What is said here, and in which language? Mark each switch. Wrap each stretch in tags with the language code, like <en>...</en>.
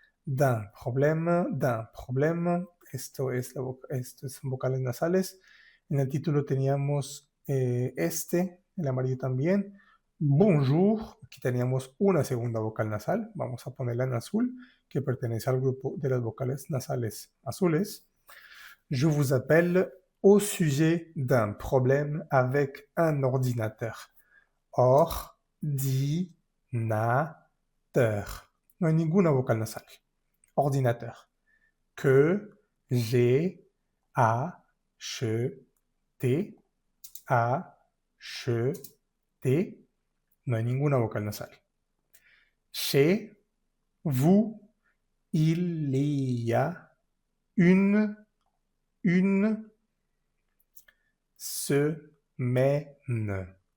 <fr>D'un problème.</fr> <es>Esto son vocales nasales. En el título teníamos el amarillo también. Bonjour, aquí teníamos una segunda vocal nasal. Vamos a ponerla en azul, que pertenece al grupo de las vocales nasales azules.</es> <fr>Je vous appelle au sujet d'un problème avec un ordinateur. Ordinateur.</fr> <es>No hay ninguna vocal nasal.</es> <fr>Ordinateur. Que j'ai acheté.</fr> <es>Acheté. No hay ninguna vocal nasal.</es> <fr>Chez vous, il y a une semaine.</fr>